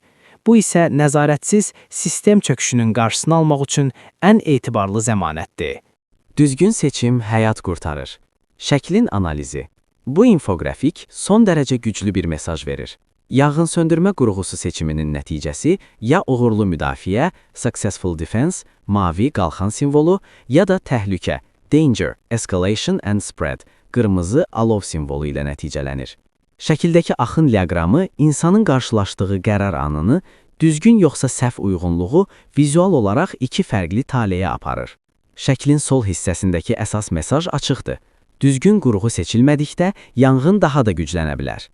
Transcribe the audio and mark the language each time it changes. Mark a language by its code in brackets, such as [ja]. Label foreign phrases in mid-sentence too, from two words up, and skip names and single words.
[az] Bu isə nəzarətsiz sistem çöküşünün qarşısını almaq üçün ən etibarlı zəmanətdir. Düzgün seçim həyat qurtarır. Şəklin analizi. Bu infografik son dərəcə güclü bir mesaj verir. Yanğınsöndürmə qurğusu seçiminin nəticəsi ya uğurlu müdafiə, [en] successful defense, [az] mavi qalxan simvolu, ya da təhlükə, [en] danger, escalation and spread, [az] qırmızı alov simvolu ilə nəticələnir. Şəkildəki axın diaqramı insanın qarşılaşdığı qərar anını, düzgün yoxsa səhv uyğunluğu vizual olaraq iki fərqli taleyə aparır. Şəklin sol hissəsindəki əsas mesaj açıqdır. Düzgün qurğu seçilmədikdə yanğın daha da güclənə bilər.